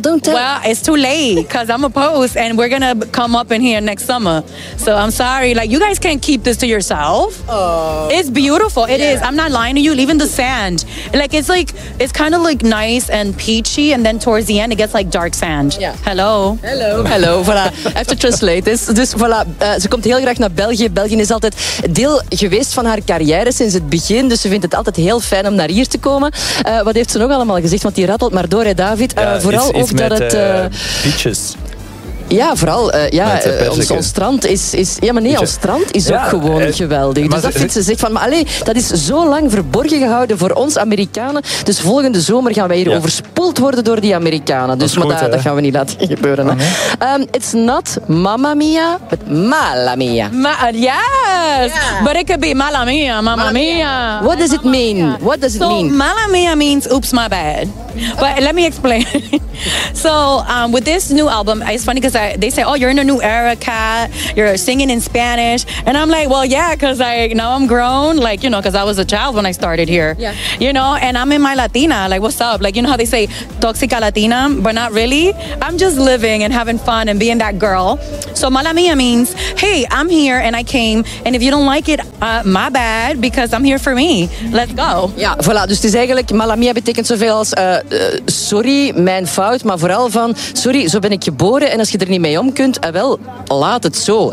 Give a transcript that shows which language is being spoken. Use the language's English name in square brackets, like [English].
[English] Well, it's too late, because I'm a post, and we're going to come up in here next summer. So I'm sorry, like, you guys can't keep this to yourself. Oh, it's beautiful. It yeah. is. I'm not lying to you. Even the sand, like, it's like, it's kind of like nice and peachy, and then towards the end it gets like dark sand. Yeah. Hello. Voilà. I have to translate this. [Dutch] Dus voilà, ze komt heel graag naar België. België is altijd deel geweest van haar carrière sinds het begin, dus ze vindt het altijd heel fijn om naar hier te komen. Wat heeft ze nog allemaal gezegd? Want die rattelt maar door, hè, David. Ja, vooral iets ook met, dat het [English] peaches. [Dutch] Ja, vooral, ons strand is... Ja, maar nee, ons strand is ook gewoon geweldig. Dus dat vindt ze zich van... Maar allee, dat is zo lang verborgen gehouden voor ons Amerikanen. Dus volgende zomer gaan wij hier overspoeld worden door die Amerikanen. Dus dat, goed, maar dat gaan we niet laten gebeuren. Uh-huh. [English] It's not Mamma Mia, but Mala Mia. Yes! Yeah. But it could be Mala Mia, Mamma Mia. What does it mean? What does it mean? So, Mala Mia means oops, my bad. But let me explain. So, with this new album, it's funny because they say, oh, you're in a new era, Kat. You're singing in Spanish. And I'm like, well, yeah, because now I'm grown. Like, you know, because I was a child when I started here. Yeah. You know, and I'm in my Latina. Like, what's up? Like, you know how they say, toxica Latina, but not really. I'm just living and having fun and being that girl. So, Mala Mia means, hey, I'm here and I came. And if you don't like it, my bad, because I'm here for me. Let's go. Yeah, voilà. [Dutch] Dus het is eigenlijk, Mala Mia betekent zoveel als... sorry, mijn fout, maar vooral van sorry, zo ben ik geboren en als je er niet mee om kunt, wel, laat het zo.